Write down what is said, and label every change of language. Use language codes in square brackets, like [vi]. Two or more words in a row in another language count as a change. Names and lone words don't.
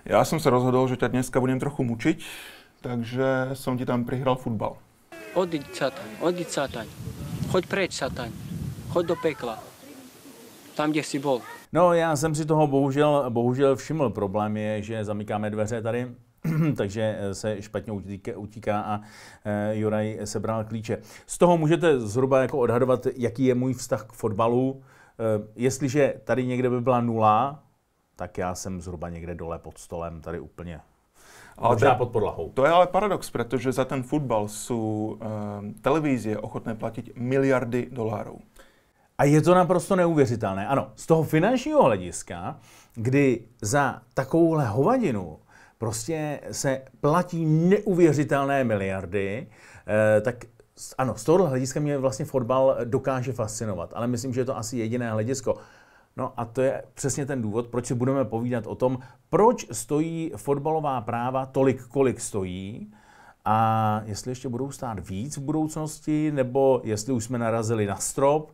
[sk] Ja som sa rozhodol, že ťa dneska budem trochu mučiť, takže som ti tam prihral futbal. Odíď sataň. Choď preč, sataň. Choď do pekla. Tam, kde si bol. [cs] No, já jsem si toho bohužel všiml. Problém je, že zamykáme dveře tady, takže se špatně utíká a Juraj sebral klíče. Z toho můžete zhruba jako odhadovat, jaký je můj vztah k fotbalu. Jestliže tady někde by byla 0, tak já jsem zhruba někde dole pod stolem, tady úplně. Možná pod podlahou. [sk] To je ale paradox, pretože za ten futbal sú televízie ochotné platiť miliardy dolárov. [cs] A je to naprosto neuvěřitelné. Ano, z toho finančního hlediska, kdy za takovouhle hovadinu prostě se platí neuvěřitelné miliardy, tak ano, z tohohle hlediska mě vlastně fotbal dokáže fascinovat. Ale myslím, že je to asi jediné hledisko. No a to je přesně ten důvod, proč si budeme povídat o tom, proč stojí fotbalová práva tolik, kolik stojí, a jestli ještě budou stát víc v budoucnosti, nebo jestli už jsme narazili na strop.